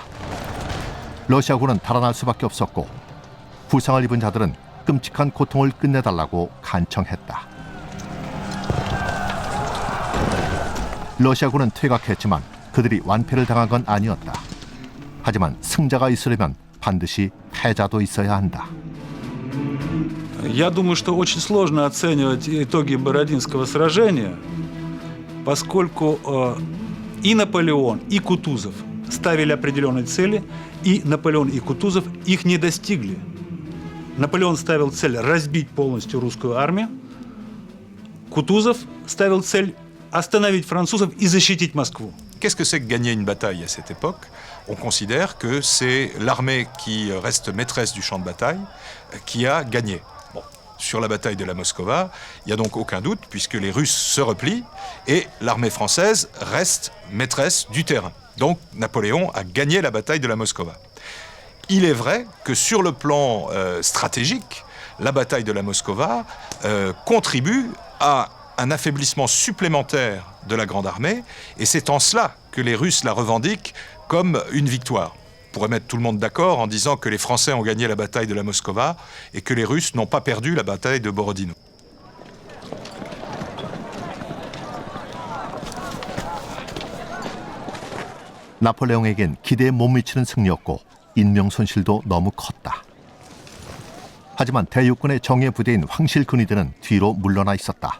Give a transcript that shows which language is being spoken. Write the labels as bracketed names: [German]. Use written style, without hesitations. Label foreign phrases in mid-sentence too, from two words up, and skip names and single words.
[Korean] 러시아군은 달아날 수밖에 없었고 부상을 입은 자들은 끔찍한 고통을 끝내달라고 간청했다. 러시아군은 퇴각했지만 그들이 완패를 당한 건 아니었다. 하지만 승자가 있으려면 반드시 패자도 있어야 한다. [Russian] Я думаю, что очень сложно оценивать итоги Бородинского сражения, поскольку и Наполеон, и Кутузов ставили определенные цели, и Наполеон, и Кутузов их не достигли. Наполеон ставил цель разбить полностью русскую армию, Кутузов ставил цель остановить французов и защитить Москву. [French] Qu'est-ce que c'est que gagner une bataille à cette époque? On considère que c'est l'armée qui reste maîtresse du champ de bataille qui a gagné. Bon, sur la bataille de la Moskova, il n'y a donc aucun doute puisque les Russes se replient et l'armée française reste maîtresse du terrain. Donc Napoléon a gagné la bataille de la Moskova. Il est vrai que sur le plan stratégique, la bataille de la Moskova contribue à un affaiblissement supplémentaire de la Grande Armée, et c'est en cela que les Russes la revendiquent comme une victoire. On pourrait mettre tout le monde d'accord en disant que les Français ont gagné la bataille de la Moskova et que les Russes n'ont pas perdu la bataille de Borodino. [Korean] 나폴레옹에겐 기대에 못 미치는 승리였고 인명 손실도 너무 컸다. 하지만 대육군의 정예 부대인 황실근위대는 뒤로 물러나 있었다.